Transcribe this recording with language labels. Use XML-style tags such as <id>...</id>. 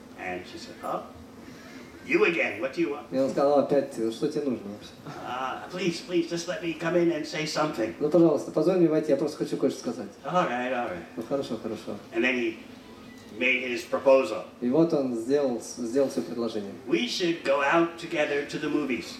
<en>And she said, "Oh, you again? What do you want?"</en> <ru>И он сказал опять, что тебе нужно вообще?</ru> <en>Please, just let me come in and say something.</en> <ru>Ну, пожалуйста, позволь мне войти, я просто хочу кое-что сказать.</ru> <en>All right.</en> <ru>Ну, хорошо.</ru> <en>And then he made his proposal.</en> <ru>И вот он сделал свое предложение.</ru> <en>We should go out together to the movies.</en>